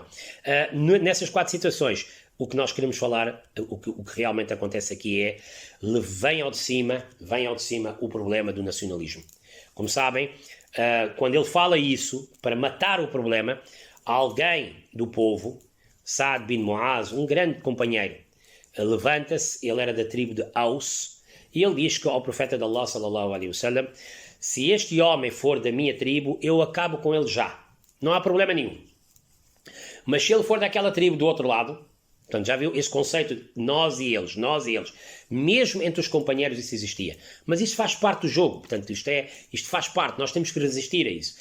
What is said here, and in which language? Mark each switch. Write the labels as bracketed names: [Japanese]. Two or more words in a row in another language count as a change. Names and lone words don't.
[Portuguese] Nessas 4 situações, o que nós queremos falar, o que realmente acontece aqui é, vem ao de cima o problema do nacionalismo. Como sabem, quando ele fala isso, para matar o problema, alguém do povo, Saad bin Muaz, um grande companheiro, levanta-se, ele era da tribo de Aus, e ele diz que ao profeta de Allah, [Arabic] صلى الله عليه وسلم, [Portuguese] se este homem for da minha tribo, eu acabo com ele já. Não há problema nenhum. Mas se ele for daquela tribo do outro lado, Portanto, já viu esse conceito de nós e eles, mesmo entre os companheiros isso existia. Mas isso faz parte do jogo, portanto, isto faz parte, nós temos que resistir a isso.